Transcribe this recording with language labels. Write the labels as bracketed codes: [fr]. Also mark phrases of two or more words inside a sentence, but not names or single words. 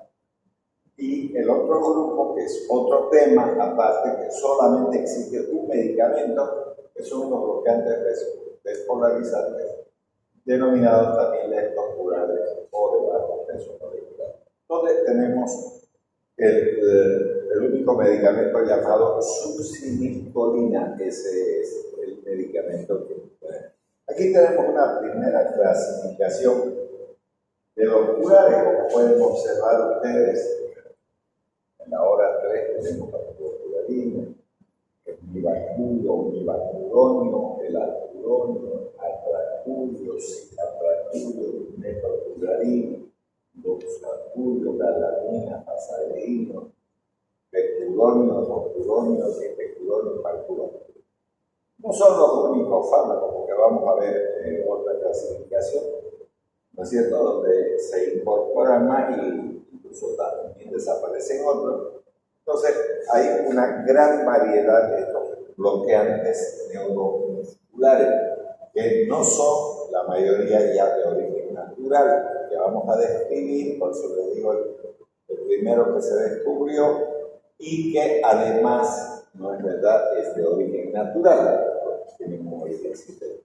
[es] Y el otro grupo, que es otro tema aparte, que solamente existe un medicamento, que son los bloqueantes despolarizantes, denominados también leptocurales o de bajo peso molecular, donde tenemos el único medicamento llamado succinilcolina. Ese es el medicamento que tenemos. Aquí tenemos una primera clasificación de los curales, como pueden observar ustedes. En la hora 3 tenemos la curarina, el univacuronio, el alcuronio, atracurio, cilatracurio, metocurarín, doxacurio, galanina, pasareíno, pecuronio, rocuronio, dipecuronio, palcuronio. No son los únicos fármacos, porque vamos a ver otra clasificación, ¿no es cierto?, donde se incorporan más y incluso también desaparecen otros. Entonces, hay una gran variedad de estos bloqueantes neuromusculares, que no son la mayoría ya de origen natural, que vamos a describir, por eso les digo el primero que se descubrió, y que además, no es verdad, es de origen natural, tiene un origen sintético.